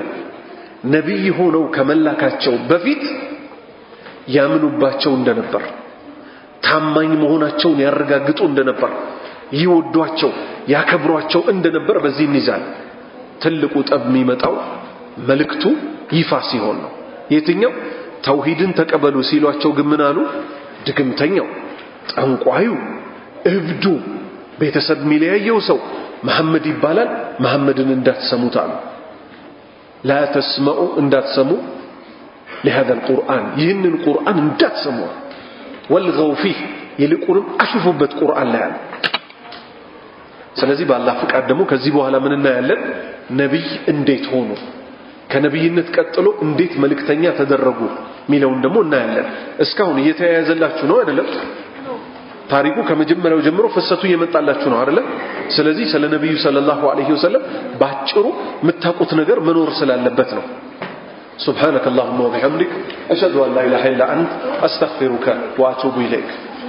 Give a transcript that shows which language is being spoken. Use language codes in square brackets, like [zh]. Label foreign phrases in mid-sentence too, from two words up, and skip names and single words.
[am] ነብይ ሆነው ከመላካቸው በፊት ያምኑባቸው እንደነበር፣ ታማኝ መሆናቸውን ያረጋግጡ እንደነበር፣ ይወዷቸው ያከብሯቸው እንደነበር በዚህ እንይዛል። ትልቁ ጠብ የሚመጣው መልእክቱ ይፋ ሲሆን ነው። የትኛው? ተውሂድን ተቀበሉ ሲሏቸው ግን ምን አሉ? ድግምተኛው፣ ጠንቋዩ፣ እብዱ፣ ቤተሰብ የሚለያየው ሰው መሐመድ ይባላል፣ መሐመድን እንዳትሰሙት አሉ። [ar] لا تسمعوا [am] እንዳትሰሙ [ar] لهذا القرآن [am] ይህንን ቁርአን እንዳትሰሙ [ar] والغوا فيه [am] ይልቁንም አሽፉበት ቁርአን ላይ አለ። ስለዚህ በአላህ ፍቃድ ደግሞ ከዚህ በኋላ ምን እናያለን? ነብይ እንዴት ሆኑ፣ ከነብይነት ቀጥሎ እንዴት መልእክተኛ ተደረጉ ሚለውን ደግሞ እናያለን። እስካሁን እየተያያዘላችሁ ነው አይደለም? ታሪኩ ከመጀመሪያው ጀምሮ ፍሰቱ እየመጣላችሁ ነው አይደለም? ስለዚህ ስለ ነብዩ [ar] صلى الله عليه وسلم [am] ባጭሩ የምታውቁት ነገር መኖር ስላለበት ነው። [ar] سبحانك اللهم وبحمدك أشهد أن لا إله إلا أنت أستغفرك وأتوب إليك